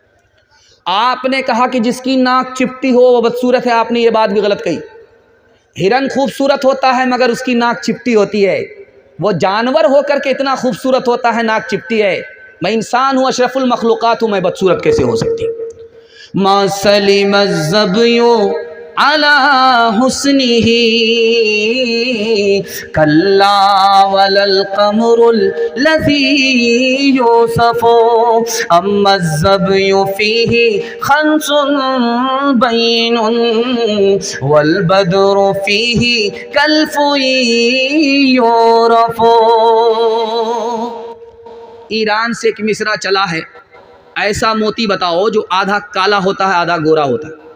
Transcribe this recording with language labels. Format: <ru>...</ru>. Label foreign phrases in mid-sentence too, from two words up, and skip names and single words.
<ur>آپ نے کہا کہ جس کی ناک چپٹی ہو وہ بدصورت ہے، آپ نے یہ بات بھی غلط کہی. ہرن خوبصورت ہوتا ہے مگر اس کی ناک چپٹی ہوتی ہے، وہ جانور ہو کر کے اتنا خوبصورت ہوتا ہے، ناک چپٹی ہے. میں انسان ہوں، اشرف المخلوقات ہوں، میں بدصورت کیسے ہو سکتی؟</ur> <ar>ما سلم الظبی علی حسنہ کلا ولا القمر الذی یوصف اما الظبی فیہ خنس بین والبدر فیہ کالفی یعرف.</ar> <ur>ایران سے ایک مصرع چلا ہے، ایسا موتی بتاؤ جو آدھا کالا ہوتا ہے آدھا گورا ہوتا ہے.</ur>